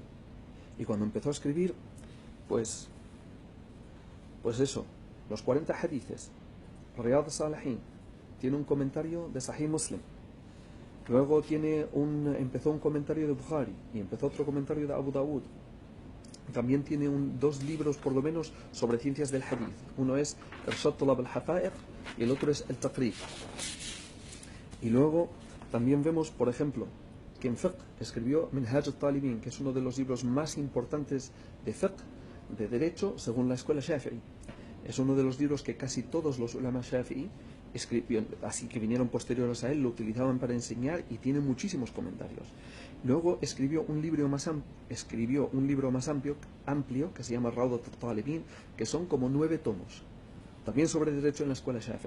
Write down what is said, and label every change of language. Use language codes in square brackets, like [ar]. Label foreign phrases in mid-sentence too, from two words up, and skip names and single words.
[es] Y cuando empezó a escribir, pues eso, los 40 hadices, Riyad Salihin, tiene un comentario de Sahih Muslim, luego empezó un comentario de Bukhari, y empezó otro comentario de Abu Dawud. También tiene dos libros por lo menos sobre ciencias del hadith. Uno es Irshad Tulab al-Haqa'iq y el otro es el Taqrib. Y luego también vemos, por ejemplo, que en fiqh escribió Minhaj al-Talibin, que es uno de los libros más importantes de fiqh, de derecho, según la escuela Shafi'i. Es uno de los libros que casi todos los ulama Shafi'i, así que vinieron posteriores a él, lo utilizaban para enseñar y tiene muchísimos comentarios. Luego escribió un libro más amplio que se llama Rawdat al-Talibin, que son como 9 tomos, también sobre derecho en la escuela Shafi'i.